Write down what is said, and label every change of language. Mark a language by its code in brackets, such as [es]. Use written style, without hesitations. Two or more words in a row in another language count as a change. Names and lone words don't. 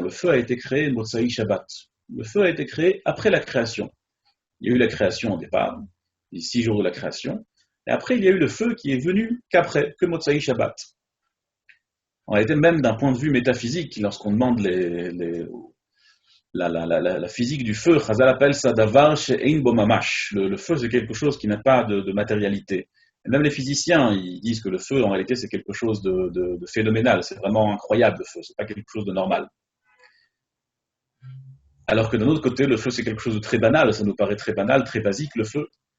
[fr] Le feu a été créé [he] מוצאי שבת. [fr] Le feu a été créé après la création. Il y a eu la création au départ, les 6 jours de la création, et après il y a eu le feu qui est venu qu'après, que [he] מוצאי שבת. [fr] En réalité, même d'un point de vue métaphysique, lorsqu'on demande la physique du feu, Chazal appelle ça [he] דבר שאין בו ממש. [fr] Le feu, c'est quelque chose qui n'a pas de matérialité. Et même les physiciens, ils disent que le feu, en réalité, c'est quelque chose de phénoménal. C'est vraiment incroyable, le feu. C'est pas quelque chose de normal. Alors que d'un autre côté, le feu, c'est quelque chose de très banal. Ça nous paraît très banal, très basique, le feu.